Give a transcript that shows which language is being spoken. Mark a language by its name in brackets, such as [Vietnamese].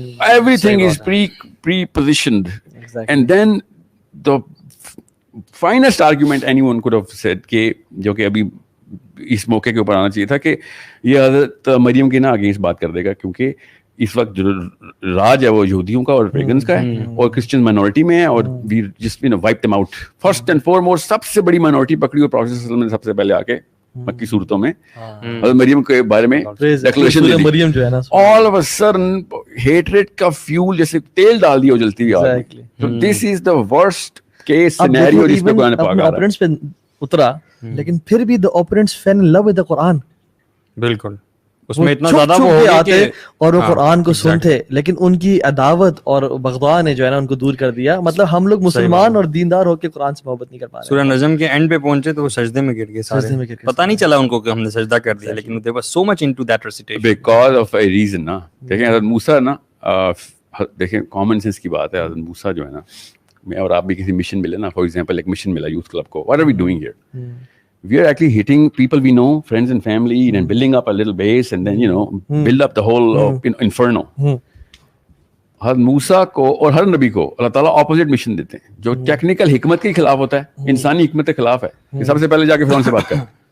[English] Everything is pre-positioned, and then the finest argument anyone could have said [Urdu] کہ جو کہ ابھی اس موقع کے اوپر آنا چاہیے تھا, کہ یہ حضرت مریم کے نا اگینسٹ بات کر دے گا, کیونکہ اس وقت جو راج ہے وہ یہودیوں کا اور پیگنز کا ہے, اور کرسچن مائنورٹی میں ہے, اور [English] We just wipe them out. First and foremost [Urdu] سب سے بڑی مائنورٹی پکڑی, اور پروفیٹ صلی اللہ علیہ وسلم نے سب سے پہلے آ کے مکی صورتوں میں حضرت مریم کے بارے میں declaration they the. [English] all of a sudden [Urdu] hatred کا فیول جیسے تیل ڈال دیا جلتی ہوئی. تو [English] this is the worst case scenario [Urdu] جس پہ قرآن پاک آ رہا ہے. اترا, لیکن پھر بھی [English] the opponents fell in love with the Quran. [Urdu] بالکل, اس میں اتنا زیادہ وہ آتے اور وہ قرآن کو سنتے, لیکن ان کی عداوت اور بغضاء نے جو ہے نا ان کو دور کر دیا. مطلب ہم لوگ مسلمان اور دیندار ہو کے قرآن سے محبت نہیں کر پا رہے. سورہ نجم کے اینڈ پہ پہنچے تو وہ سجدے میں گر گئے سارے, پتہ نہیں چلا ان کو کہ ہم نے سجدہ کر دیا, لیکن [English] they were so much into that recitation because of a reason. [Urdu] نا دیکھیں حضرت موسیٰ نا, دیکھیں کامن سینس کی بات ہے, حضرت موسیٰ جو ہے نا, میں اور آپ بھی کسی مشن ملے نا, [English] for example [Urdu] ایک مشن ملا یوتھ کلب کو, [English] what are we doing here? We are actually hitting people we know, friends and family, and building up a little base, and then, you know, build up the whole inferno. [Urdu] حضرت موسیٰ کو اور ہر نبی کو اللہ تعالیٰ opposite mission دیتے ہیں, جو technical حکمت کے خلاف ہوتا ہے, انسانی حکمت کے خلاف ہے, کہ سب سے پہلے جا کے فرعون سے بات کریں.